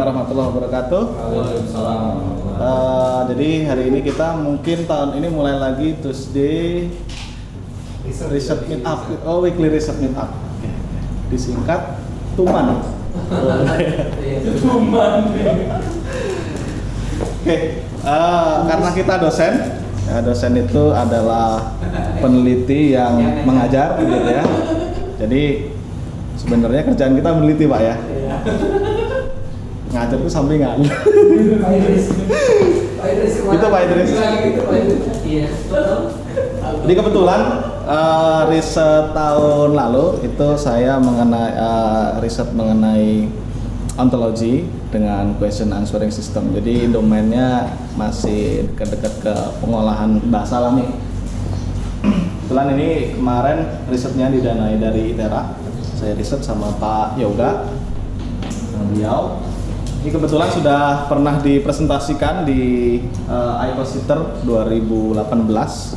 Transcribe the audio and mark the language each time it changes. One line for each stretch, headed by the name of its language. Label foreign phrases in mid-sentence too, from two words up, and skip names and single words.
Arabic: ورحمة الله وبركاته. Waalaikumsalam.
Indonesian: Jadi hari ini kita mungkin tahun ini mulai lagi
English: Tuesday Research Meet Up. Weekly Research Meet Up.
Indonesian: Disingkat TUMAN. Tuman. Karena kita dosen, ya, dosen itu adalah peneliti yang mengajar, gitu ya. Jadi sebenarnya kerjaan kita meneliti, Pak ya. Ngajar itu sampingan. Pak Idris. Itu Pak Idris. Iya. Jadi kebetulan riset tahun lalu itu saya mengenai riset mengenai ontologi dengan
English: question answering system.
Indonesian: Jadi domainnya masih dekat-dekat ke pengolahan bahasa alami. Kebetulan ini kemarin risetnya didanai dari ITERA. Saya riset sama Pak Yoga, beliau. Ini kebetulan sudah pernah dipresentasikan di ICOSITER 2018.